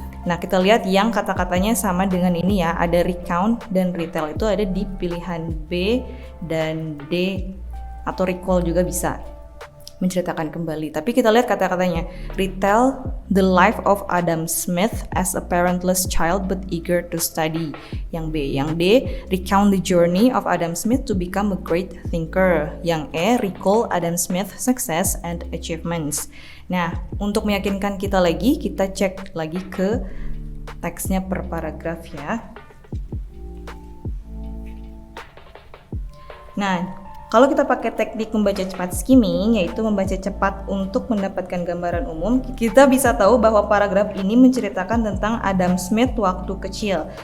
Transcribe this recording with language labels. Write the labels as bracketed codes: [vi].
[id] Nah, kita lihat yang kata-katanya sama dengan ini ya, ada recount dan retell itu ada di pilihan B dan D, atau recall juga bisa. Menceritakan kembali. Tapi kita lihat kata-katanya. [en] Retell the life of Adam Smith as a parentless child but eager to study. [id] Yang B. Yang D. [en] Recount the journey of Adam Smith to become a great thinker. [id] Yang E. [en] Recall Adam Smith's success and achievements. [id] Nah, untuk meyakinkan kita lagi, kita cek lagi ke teksnya per paragraf ya. Nah, kalau kita pakai teknik membaca cepat skimming, yaitu membaca cepat untuk mendapatkan gambaran umum, kita bisa tahu bahwa paragraf ini menceritakan tentang Adam Smith waktu kecil.